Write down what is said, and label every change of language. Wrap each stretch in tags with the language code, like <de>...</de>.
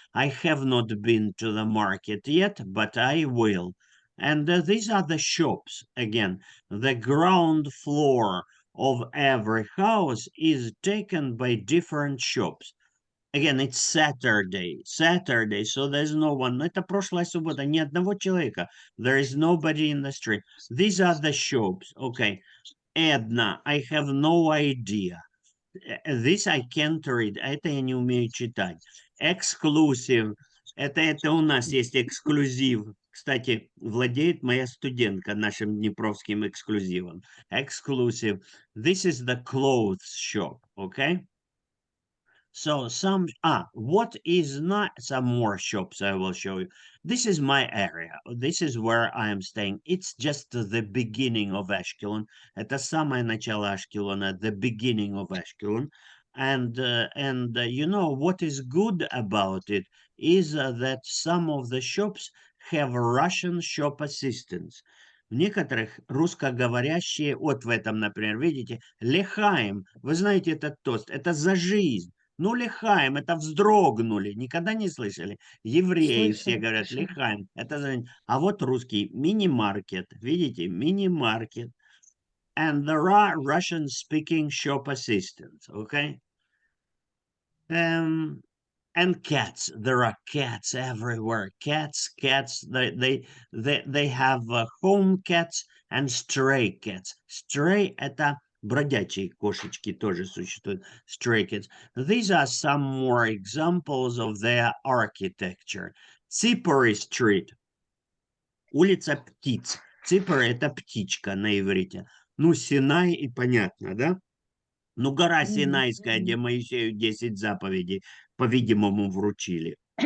<en>I have not been to the market yet, but I will. And these are the shops. Again, the ground floor of every house is taken by different shops. Again, it's Saturday, so there's no one.</en> <ru>Это прошлая суббота, ни одного человека.</ru> <en>There is nobody in the street. These are the shops. Okay. Edna, I have no idea. This I can't read.</en> <ru>Это я не умею читать.</ru> <en>Exclusive.</en> <ru>Это у нас есть эксклюзив. Кстати, владеет моя студентка нашим днепровским эксклюзивом.</ru> <en>Exclusive. This is the clothes shop, okay? So what is not some more shops I will show you. This is my area. This is where I am staying. It's just the beginning of Ashkelon.</en> <ru>Это самое начало Ашкелона,</ru> <en>the beginning of Ashkelon. And you know what is good about it is that some of the shops have Russian shop assistants.</en> <ru>В некоторых русскоговорящие, вот в этом, например, видите, Лехаим. Вы знаете этот тост, это за жизнь. Ну, лихаем, это вздрогнули. Никогда не слышали? Евреи все говорят, лихаем. Это... А вот русский мини-маркет. Видите, мини-маркет.</ru> <en>And there are Russian-speaking shop assistants, okay? And cats. There are cats everywhere. Cats. They have home cats and stray cats.</en> <ru>Stray – это... Бродячие кошечки тоже существуют.</ru> <en>Stray cats. These are some more examples of their architecture. Ципори Street.</en> <ru>Улица птиц. Ципори – это птичка на иврите. Ну, Синай и понятно, да? Ну, гора Синайская, где Моисею 10 заповедей, по-видимому, вручили.</ru>